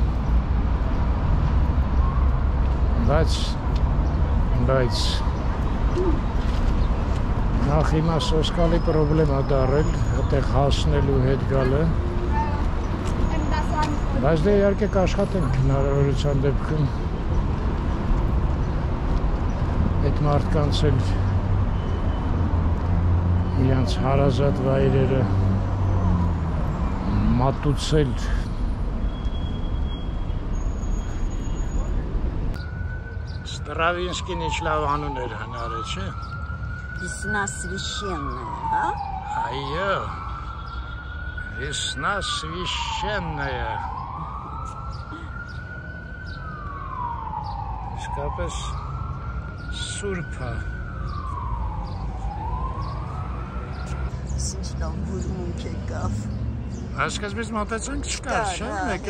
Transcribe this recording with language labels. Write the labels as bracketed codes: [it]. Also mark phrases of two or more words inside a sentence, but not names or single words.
[hy] բայց նախ հիմա սոսկալի պրոբլեմ է դարել, այդտեղ հասնելու հետ գալը։ Բայց դե իհարկե կաշխատենք հնարավորության դեպքում այդ մարդկանց էլ իրանց հարազատ վայրերը մատուցել։ Stravinsky-ն ինչ լավ անուն էր հնարել, չէ։ [ru] Весна священная, а? [hy] Այո, весна священная։ Իսկապես սուրբ է։ Ինչ լավ բուրմունք եկավ։ Այսկզբից մոտեցանք չկար, չէ՞, եկել։